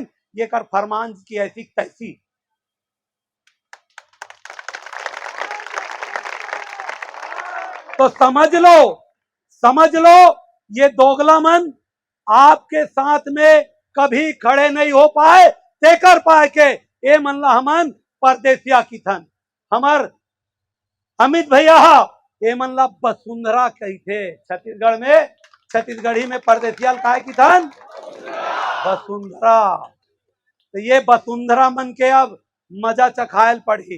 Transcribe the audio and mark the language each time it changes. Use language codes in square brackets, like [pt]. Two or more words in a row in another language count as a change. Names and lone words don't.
[hne] ये कर फरमान की ऐसी तैसी। तो समझ लो ये दोगला मन आपके साथ में कभी खड़े नहीं हो पाए, तेकर पाए के ए मन ला हमन परदेसिया की थन। हमर अमित भैया ए मन ला वसुंधरा कही थे छत्तीसगढ़ में, छत्तीसगढ़ी में परदेसिया काय की थन वसुंधरा। तो ये वसुंधरा मन के अब मजा चखायल पड़ी।